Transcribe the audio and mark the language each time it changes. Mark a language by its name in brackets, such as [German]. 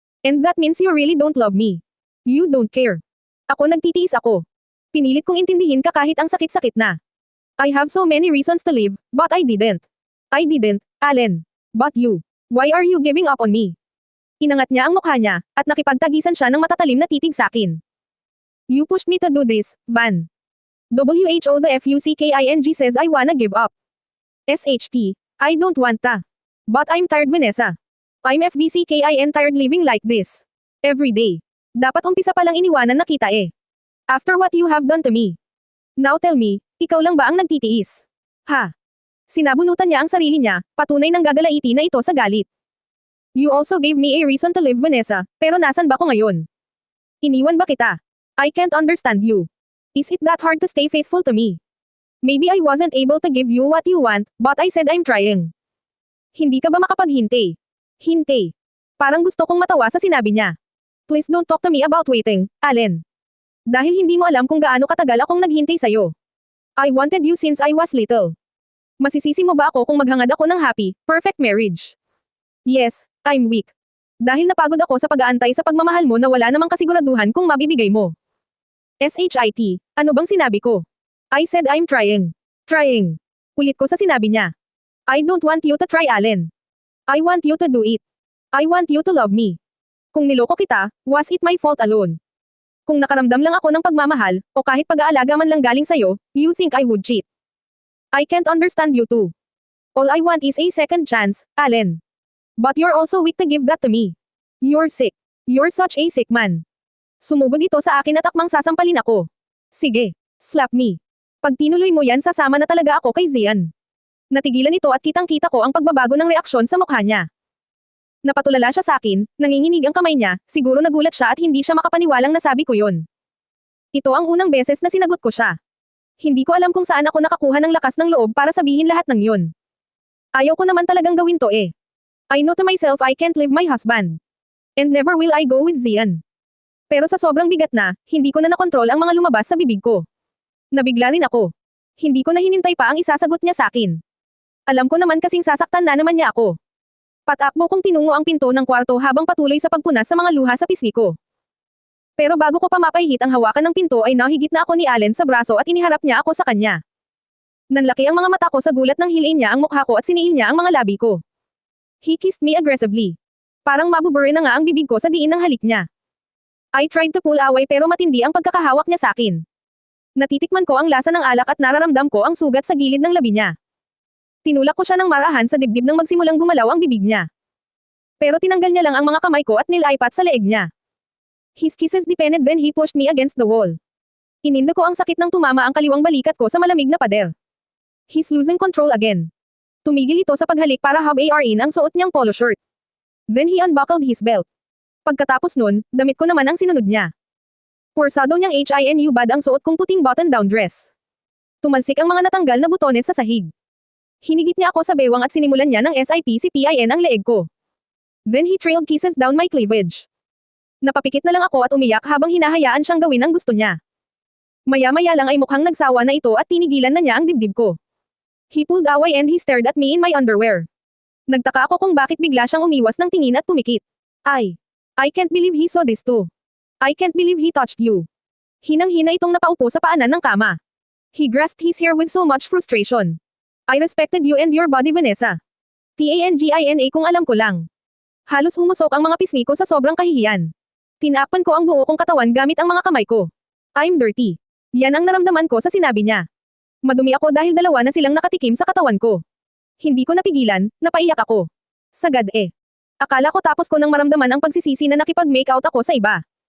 [English] And that means you really don't love me. You don't care. [Filipino] Ako nagtitiis ako. Pinilit kong intindihin ka kahit ang sakit-sakit na. [English] I have so many reasons to live, but I didn't. Allen. But you. Why are you giving up on me? [Filipino] Inangat niya ang mukha niya, at nakipagtagisan siya ng matatalim na titig sakin. [English] You pushed me to do this, Van. WHO the FUCKING says I wanna give up. SHT. I don't want ta. But I'm tired Vanessa. I'm FVCKIN tired living like this. Every day. [Filipino] Dapat umpisa palang iniwanan na kita eh. [English] After what you have done to me. Now tell me, [Filipino] ikaw lang ba ang nagtitiis? Ha? Sinabunutan niya ang sarili niya, patunay ng gagalaiti na ito sa galit. [English] You also gave me a reason to live Vanessa, [Filipino] pero nasan ba ko ngayon? Iniwan ba kita? [English] I can't understand you. Is it that hard to stay faithful to me? Maybe I wasn't able to give you what you want, but I said I'm trying. [Filipino] Hindi ka ba makapaghintay? Hintay. Parang gusto kong matawa sa sinabi niya. [English] Please don't talk to me about waiting, Allen. [Filipino] Dahil hindi mo alam kung gaano katagal akong naghintay sa'yo. [English] I wanted you since I was little. [Filipino] Masisisi mo ba ako kung maghangad ako ng happy, perfect marriage? [English] Yes, I'm weak. [Filipino] Dahil napagod ako sa pag-aantay sa pagmamahal mo na wala namang kasiguraduhan kung mabibigay mo. SHIT, ano bang sinabi ko? [English] I said I'm trying. Trying. [Filipino] Ulit ko sa sinabi niya. [English] I don't want you to try, Allen. I want you to do it. I want you to love me. [Filipino] Kung niloko kita, [English] was it my fault alone? [Filipino] Kung nakaramdam lang ako ng pagmamahal, o kahit pag-aalaga man lang galing sa'yo, [English] you think I would cheat. I can't understand you too. All I want is a second chance, Allen. But you're also weak to give that to me. You're sick. You're such a sick man. [Filipino] Sumugod ito sa akin at akmang sasampalin ako. Sige, [English] slap me. [Filipino] Pag tinuloy mo yan, sasama na talaga ako kay Zian. Natigilan ito at kitang-kita ko ang pagbabago ng reaksyon sa mukha niya. Napatulala siya sa akin, nanginginig ang kamay niya, siguro nagulat siya at hindi siya makapaniwalang nasabi ko yon. Ito ang unang beses na sinagot ko siya. Hindi ko alam kung saan ako nakakuha ng lakas ng loob para sabihin lahat ng yon. Ayaw ko naman talagang gawin to eh. [English] I know to myself I can't leave my husband. And never will I go with Zian. [Filipino] Pero sa sobrang bigat na, hindi ko na nakontrol ang mga lumabas sa bibig ko. Nabigla rin ako. Hindi ko na hinintay pa ang isasagot niya sa akin. Alam ko naman kasing sasaktan na naman niya ako. Patakbo kong tinungo ang pinto ng kwarto habang patuloy sa pagpunas sa mga luha sa pisngi ko. Pero bago ko pa mapahit ang hawakan ng pinto ay nahigit na ako ni Allen sa braso at iniharap niya ako sa kanya. Nanlaki ang mga mata ko sa gulat nang hilain niya ang mukha ko at siniil niya ang mga labi ko. [English] He kissed me aggressively. [Filipino] Parang mabubure na nga ang bibig ko sa diin ng halik niya. [English] I tried to pull away [Filipino] pero matindi ang pagkakahawak niya sa akin. Natitikman ko ang lasa ng alak at nararamdam ko ang sugat sa gilid ng labi niya. Tinulak ko siya ng marahan sa dibdib nang magsimulang gumalaw ang bibig niya. Pero tinanggal niya lang ang mga kamay ko at nilaipat sa leeg niya. [English] His kisses deepened then he pushed me against the wall. [Filipino] Inindo ko ang sakit nang tumama ang kaliwang balikat ko sa malamig na pader. [English] He's losing control again. [Filipino] Tumigil ito sa paghalik para hub-in ang suot niyang polo shirt. [English] Then he unbuckled his belt. [Filipino] Pagkatapos nun, damit ko naman ang sinunod niya. Porsado niyang HINU bad ang suot kong puting button-down dress. Tumalsik ang mga natanggal na butones sa sahig. Hinigit niya ako sa bewang at sinimulan niya ng SIPCPIN ang leeg ko. [English] Then he trailed kisses down my cleavage. [Filipino] Napapikit na lang ako at umiyak habang hinahayaan siyang gawin ang gusto niya. Maya-maya lang ay mukhang nagsawa na ito at tinigilan na niya ang dibdib ko. [English] He pulled away and he stared at me in my underwear. [Filipino] Nagtaka ako kung bakit bigla siyang umiwas ng tingin at pumikit. [English] I can't believe he saw this too. I can't believe he touched you. [Filipino] Hinang-hina itong napaupo sa paanan ng kama. [English] He grasped his hair with so much frustration. I respected you and your body, Vanessa. [Filipino] TANGINA kung alam ko lang. Halos umusok ang mga pisngi ko sa sobrang kahihiyan. Tinakpan ko ang buo kong katawan gamit ang mga kamay ko. [English] I'm dirty. [Filipino] Yan ang naramdaman ko sa sinabi niya. Madumi ako dahil dalawa na silang nakatikim sa katawan ko. Hindi ko napigilan, napaiyak ako. Sagad eh. Akala ko tapos ko nang maramdaman ang pagsisisi na nakipag-make out ako sa iba.